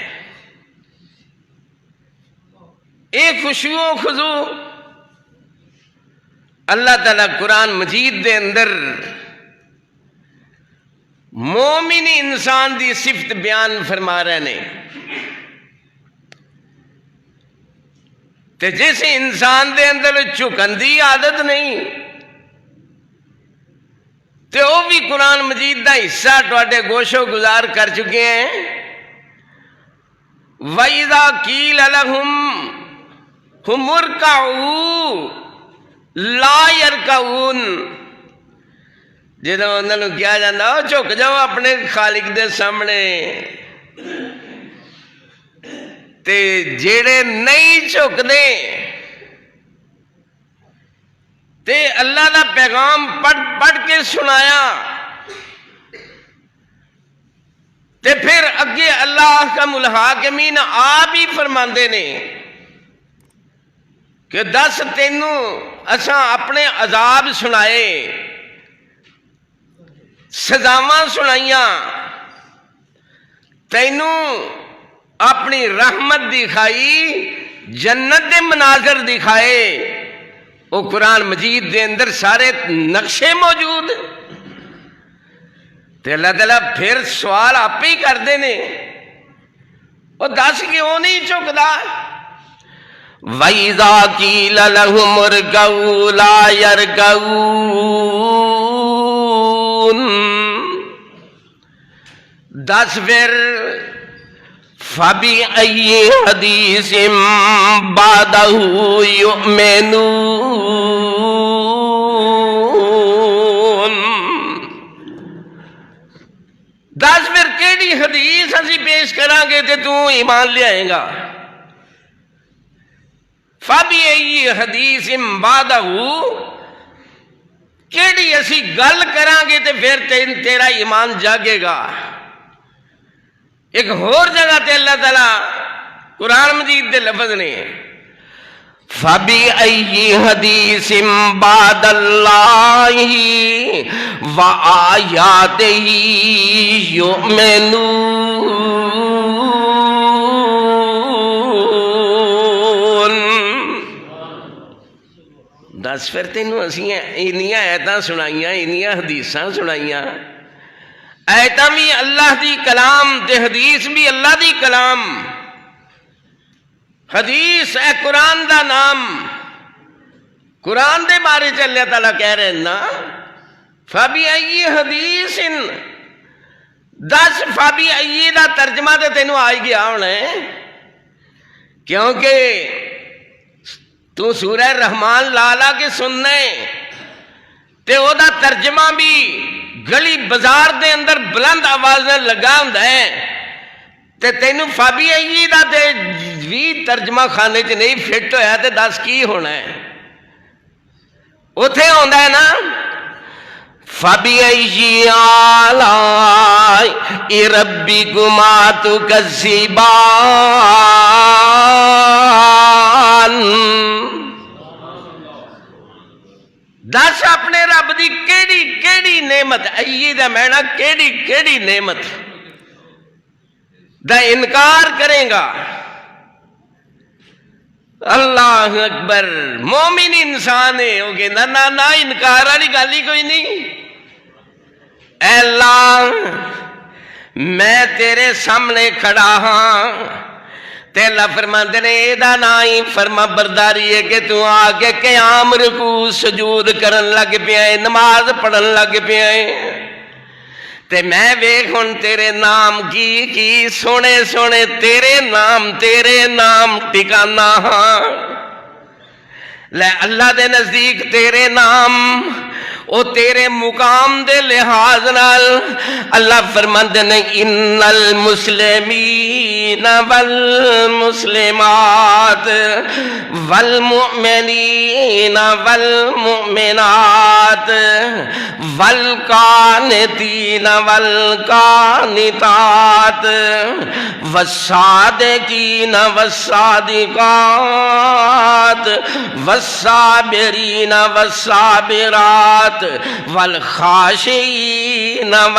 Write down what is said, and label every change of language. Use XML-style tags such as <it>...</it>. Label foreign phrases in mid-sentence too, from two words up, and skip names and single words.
<pa>ایک خشوع و خضوع اللہ تعالیٰ قرآن مجید دے اندر مومن انسان دی صفت بیان فرما رہے نے، تے جس انسان دے اندر جھکن دی عادت نہیں تے وہ بھی قرآن مجید دا حصہ تواڈے گوشو گزار کر چکے ہیں۔</pa> <ar>وَإِذَا قِيلَ لَهُمْ هُمُ ارْكَعُوا لَا يَرْكَعُونَ،</ar> <pa>جدوں انہاں نوں کہا جاندا جھک جاؤ اپنے خالق دے سامنے، تے جیڑے نہیں جھکدے تے اللہ دا پیغام پڑھ کے سنایا تے پھر اگے اللہ کا الحاکمین آپ ہی فرماندے نے کہ دس تینوں اساں اپنے عذاب سنائے، سزاواں سنائیاں، تینوں اپنی رحمت دکھائی، جنت دے مناظر دکھائے، وہ قرآن مجید دے اندر سارے نقشے موجود، تے اللہ تعالیٰ پھر سوال آپ ہی کردے نے، وہ دس کیوں نہیں چکدا؟</pa> <ar>وَإِذَا قِيلَ لَهُمُ ارْكَعُوا لَا يَرْكَعُونَ،</ar> <pa>دس پھر</pa> <ar>فَبِأَيِّ حَدِيثٍ بَعْدَهُ يُؤْمِنُونَ،</ar> <pa>دس پھر کیڑی حدیث اسی پیش کریں گے تے تو ایمان لے آئیں گا؟</pa> <ar>فَبِأَيِّ حَدِيثٍ بَعْدَهُ،</ar> <pa>کیڑی اسی گل کریں گے تے پھر تیرا ایمان جاگے گا؟ ایک اور جگہ تے اللہ تعالیٰ قرآن مجید دے لفظ نے</pa> <ar>فَبِأَيِّ حَدِيثٍ بَعْدَ اللَّهِ وَآيَاتِهِ يُؤْمِنُونَ،</ar> <pa>دس پھر تینوں اسی اینیاں آیتاں سنائیاں، اینیاں حدیثاں سنائیاں، آیتاں بھی اللہ دی کلام تے حدیث بھی اللہ دی کلام، حدیث اے قرآن دا نام، قرآن دے بارے چ اللہ تعالیٰ کہہ رہے ہیں نا</pa> <ar>فَبِأَيِّ حَدِيثٍ،</ar> <pa>دس فَبِأَيِّ دا ترجمہ تے تینوں آئی گیا ہونا ہے، کیونکہ تو سورہ رحمان لالا کے سننے تے او دا ترجمہ بھی گلی بازار دے اندر بلند آواز لگا ہوندا ہے، تے تینوں فَبِأَيِّ دا تے بھی ترجمہ خانے چ نہیں فٹ ہویا تے دس کی ہونا ہے؟ اتھے ہوندا ہے نا</pa> <ar>فَبِأَيِّ آلَاءِ رَبِّكُمَا تُكَذِّبَانِ،</ar> <pa>دس اپنے رب دی کیڑی کیڑی نعمت ائی دا مینا کیڑی کیڑی نعمت دا انکار کرے گا؟</pa> <ar>اللہ اکبر.</ar> <pa>مومن انسان ہے وہ کہندا نا نا انکار والی گل ہی کوئی نہیں. اے اللہ میں تیرے سامنے کھڑا ہاں تے اللہ فرماندے نے اے دا نا ہی فرما برداری ہے کہ تو آ کے قیام رکوع سجود کرن لگ پیا ہے، نماز پڑھن لگ پیا ہے. تے میں ویکھ ہن تیرے نام کی سونے سونے تیرے نام ٹکانا ہاں. لے اللہ دے نزدیک تیرے نام او تیرے مقام دے لحاظ نال اللہ فرماندے نے</pa> <ar>ان المسلمین والمسلمات والمؤمنین والمؤمنات والقانتین والقانتات والصادقین والصادقات والصابرین والصابرات والخاشعین</ar>